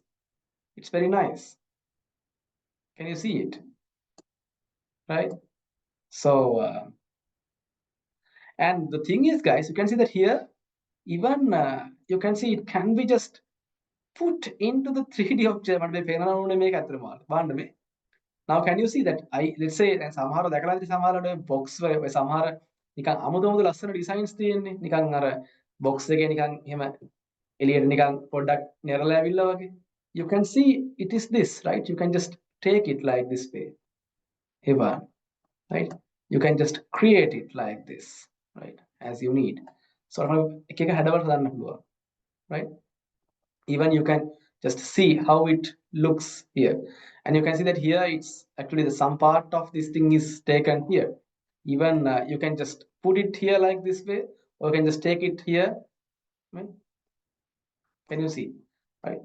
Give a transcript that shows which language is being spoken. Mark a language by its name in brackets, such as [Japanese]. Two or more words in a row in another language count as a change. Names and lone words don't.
[English] It's very nice. Can you see it, right? So and the thing is, guys, you can see that here, even you can see it can be just put into the 3D object. Now can you see that let's say [Sinhala] සමහර දැකලා ඉතින් සමහරට box ඔය සමහර නිකන් අමුතු ලස්සන designs තියෙන්නේ නිකන් අර box එකේ නිකන් එහෙම එළියට නිකන් පොඩ්ඩක් නෙරලා ඇවිල්ලා වගේ. [English] You can see it is this, right? You can just take it like this way. Here, right? You can just create it like this, right, as you need. [Sinhala] So එක එක හැඩවලට දාන්න පුළුවන්, [English] right? Even you can just see how it looks here, and you can see that here it's actually the some part of this thing is taken here. Even you can just put it here like this way, or you can just take it here, right? Can you see, right?